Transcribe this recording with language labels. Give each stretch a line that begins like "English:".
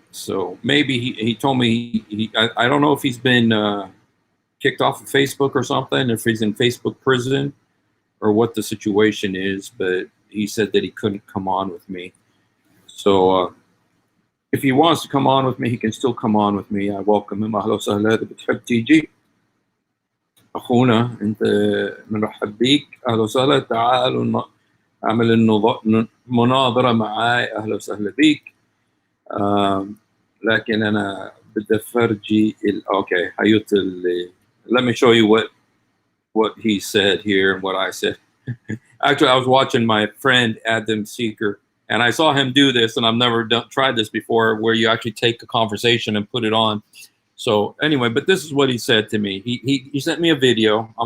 English: So maybe he told me I don't know if he's been kicked off of Facebook or something, if he's in Facebook prison or what the situation is, but he said that he couldn't come on with me. So if he wants to come on with me, he can still come on with me. I welcome him.
Arabic: أهلا وسهلا. إذا بتحب تيجي أخونا أنت بنرحب بيك. أهلا وسهلا. تعالوا نعمل مناظرة معاي. أهلا وسهلا بيك. لكن أنا بدي أفرجي okay.
English: حيوت let me show you what he said here and what I said. Actually, I was watching my friend Adam Seeker, and I saw him do this, and I've never tried this before, where you actually take a conversation and put it on. So anyway, but this is what he said to me. He sent me a video.